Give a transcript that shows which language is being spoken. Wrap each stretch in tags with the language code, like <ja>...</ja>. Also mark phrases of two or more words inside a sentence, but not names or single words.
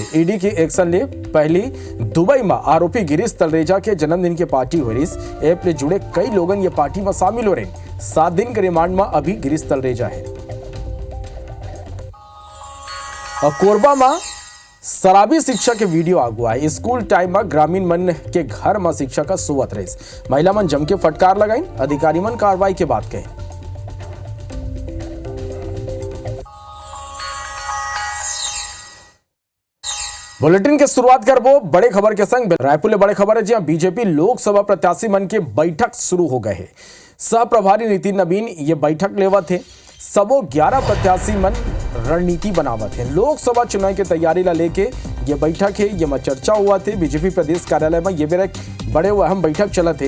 <hne>ईडी की एक्शन ले पहली दुबई में आरोपी गिरीश तलरेजा के जन्मदिन की पार्टी हुई। इस ऐप से जुड़े कई लोग ये पार्टी में शामिल हो रहे। 7 दिन के रिमांड में अभी गिरीश तलरेजा है। और कोरबा में शराबी शिक्षा के वीडियो आगुआ है। स्कूल टाइम में ग्रामीण मन के घर में शिक्षा का सुवत रही। महिला मन जम के फटकार लगाई। अधिकारी मन कार्रवाई के बाद कहे। बुलेटिन की शुरुआत करबो बड़े खबर के संग। रायपुर में बड़े खबर है जहां बीजेपी लोकसभा प्रत्याशी मन के बैठक शुरू हो गए है। सह प्रभारी नितिन नवीन ये बैठक लेवा थे। सबो 11 प्रत्याशी मन रणनीति बनावत है। लोकसभा चुनाव की तैयारी ला लेके ये बैठक है। ये में चर्चा हुआ थे। बीजेपी प्रदेश कार्यालय में ये बेरा बड़े अहम बैठक चला थे।</hne>